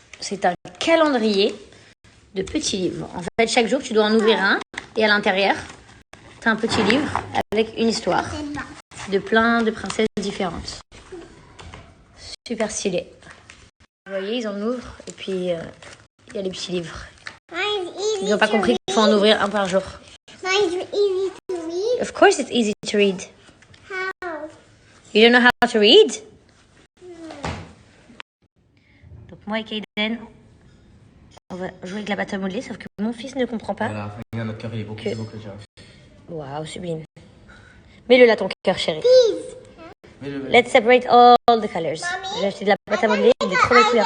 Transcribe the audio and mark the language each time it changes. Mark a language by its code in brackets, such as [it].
[fr] C'est un calendrier de petits livres. En fait, chaque jour, tu dois en ouvrir un et à l'intérieur, tu as un petit livre avec une histoire de plein de princesses différentes. Super stylé. Vous voyez, ils en ouvrent et puis il y a les petits livres. Ils n'ont pas compris qu'il faut en ouvrir un par jour. [en] Easy to read? Of course it's easy to read. How? You don't know how to read? [fr] moi et Kaden, on va jouer avec la pâte à modeler, sauf que mon fils ne comprend pas. Voilà, regarde, notre cœur il est beaucoup plus beau que le tien. Waouh, sublime. Mets-le là, ton cœur, chéri. Mets-le. [en] Let's separate all the colors. [fr] J'ai acheté de la pâte à modeler et de trop belles couleurs.